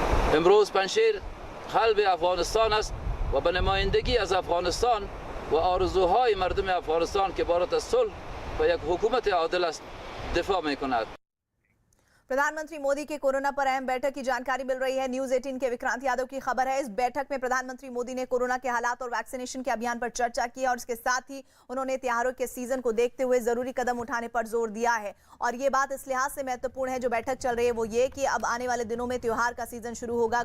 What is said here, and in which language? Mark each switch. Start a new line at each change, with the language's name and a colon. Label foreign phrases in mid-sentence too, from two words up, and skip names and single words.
Persian: امروز پنشیر قلب افغانستان است و به نمایندگی از افغانستان و آرزوهای مردم افغانستان که بارات از صلح و یک حکومت عادل است دفاع می‌کند.
Hindi: प्रधानमंत्री मोदी के कोरोना पर अहम बैठक की जानकारी मिल रही है। न्यूज 18 के विक्रांत यादव की खबर है। इस बैठक में प्रधानमंत्री मोदी ने कोरोना के हालात और वैक्सीनेशन के अभियान पर चर्चा की और इसके साथ ही उन्होंने त्योहारों के सीजन को देखते हुए जरूरी कदम उठाने पर जोर दिया है। और ये बात इस लिहाज से महत्वपूर्ण है जो बैठक चल रही है वो ये कि अब आने वाले दिनों में त्योहार का सीजन शुरू होगा।